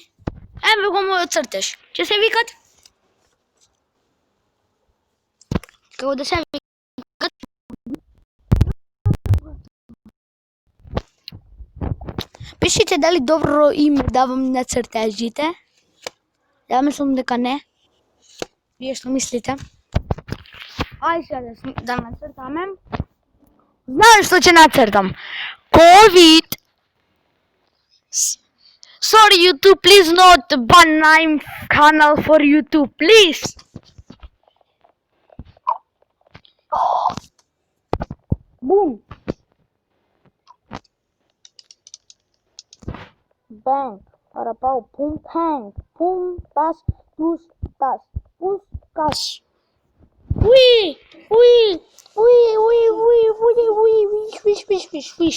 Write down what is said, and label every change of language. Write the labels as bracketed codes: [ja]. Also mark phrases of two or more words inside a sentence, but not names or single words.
[mk] Еве го мојот цртеж. Ќе се викат? Како да се викат? Пишите дали добро име давам на цртежите. [sr] Ja mislim [mk] дека не. Вие што мислите? Ајде сега да нацртаме. Знаеш што ќе нацртам? [en] COVID Sorry YouTube, please not ban my channel for YouTube, please. Boom. Bang. Parapau. Pum pang. Pum tas. Tus tas. Pus kas. Ui. Ui. Ui. Ui. Ui. Ui. Ui. Wish. Wish. Wish. Wish. Wish.